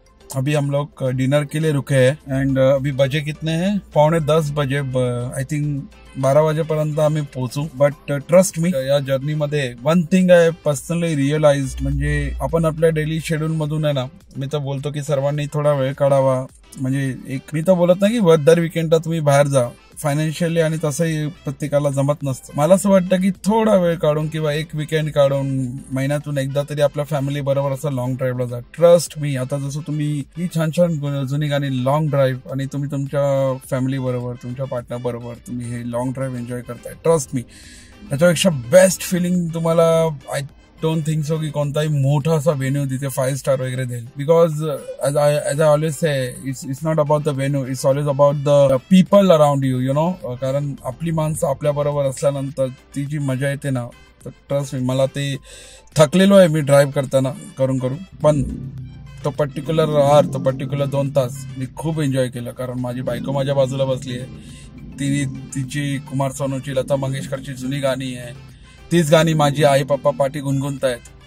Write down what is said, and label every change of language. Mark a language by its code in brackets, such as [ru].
[hi] अभी हम लोग डिनर के लिए रुके हैं एंड अभी बजे कितने हैं? 9:45 बजे। [en] I think [mr] 12 वाजेपर्यंत आम्ही पोहोचू। [en] but trust me, [mr] या जर्नी मध्ये [en] one thing I personally realise, [mr] म्हणजे आपण आपल्या डेली शेड्यूल मधून आहे ना, मी तर बोलतो की सर्वांनी थोडा वेळ काढावा। म्हणजे एक मी तर बोलत नाही की दर विकेंडला तुम्ही बाहेर जा, फायनान्शियली आणि तसंही प्रत्येकाला जमत नसतं। मला असं वाटतं की थोडा वेळ काढून किंवा एक विकेंड काढून महिन्यातून एकदा तरी आपल्या फॅमिली बरोबर असं लॉंग ड्राईव्हला जा। [en] trust me, [mr] आता जसं तुम्ही ही छान छान जुनी गाणी लॉंग ड्राईव्ह आणि तुम्ही तुमच्या फॅमिली बरोबर, तुमच्या पार्टनर बरोबर तुम्ही हे लॉंग ड्राईव्ह एन्जॉय करताय, ट्रस्ट मी याच्यापेक्षा बेस्ट फिलिंग तुम्हाला [en] I don't think so [mr] की कोणताही मोठा असा वेन्यू तिथे 5 स्टार वगैरे देईल। [en] Because as I always say, it's not about the venue, it's always about the people around you, you know. [mr] कारण आपली माणसं आपल्या बरोबर असल्यानंतर ती जी मजा येते ना, तर [en] trust me, [mr] मला ते थकलेलो आहे मी ड्राईव्ह करताना करून, पण तो पर्टिक्युलर आवर, तो पर्टिक्युलर 2 तास मी खूप एन्जॉय केलं। कारण माझी बायको माझ्या बाजूला बसली आहे, तिची कुमार सोनूची, लता मंगेशकरची जुनी गाणी आहे, तीच गाणी माझी आई पप्पा पाठी गुणगुणतायत।